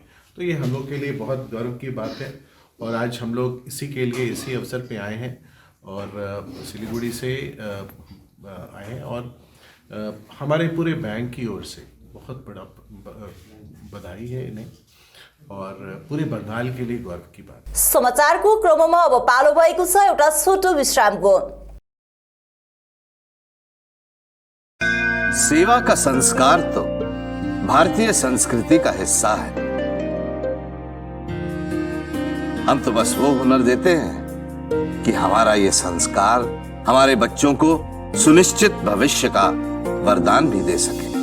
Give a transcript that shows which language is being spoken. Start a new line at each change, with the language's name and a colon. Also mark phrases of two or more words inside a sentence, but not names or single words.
Hindi: तो ये हम लोग के लिए बहुत गर्व की बात है, और आज हम लोग इसी के लिए, इसी अवसर पे आए हैं, और सिलीगुड़ी से आए हैं, और हमारे पूरे बैंक की ओर से बहुत बड़ा बधाई है इन्हें, और पूरे बंगाल के लिए गर्व की बात।
Nepali: समाचारको क्रममा अब पालो भएको छ एउटा छोटो विश्रामको।
Hindi: सेवा का संस्कार तो भारतीय संस्कृति का हिस्सा है। हम तो बस वो हुनर देते हैं कि हमारा ये संस्कार हमारे बच्चों को सुनिश्चित भविष्य का वरदान भी दे सके।